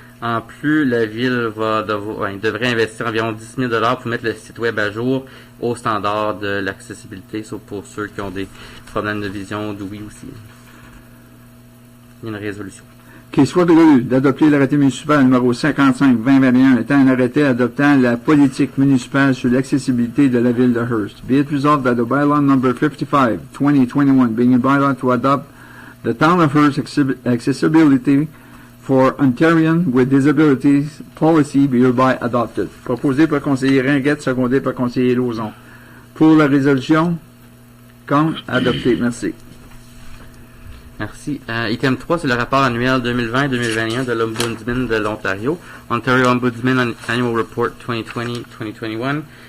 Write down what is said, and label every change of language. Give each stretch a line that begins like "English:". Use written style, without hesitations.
French: En plus, la Ville devrait investir environ 10 000 $ pour mettre le site web à jour au standard de l'accessibilité, sauf pour ceux qui ont des problèmes de vision ou d'ouïe aussi. Il y a une résolution. Qu'il soit résolu d'adopter l'arrêté municipal numéro 55-2021 étant un arrêté adoptant la politique municipale sur l'accessibilité de la Ville de Hearst.
English: Be it resolved that the bylaw number 55, 2021, being a bylaw to adopt the Town of Hearst Accessibility for Ontarians with Disabilities Policy be hereby adopted.
French: Proposé par le conseiller Ringuette, secondé par le conseiller Lauzon. Pour la résolution? Contre? Adopté. Merci. Merci. Item 3, c'est le rapport annuel 2020-2021 de l'Ombudsman de l'Ontario.
English: Ontario Ombudsman Annual Report 2020-2021.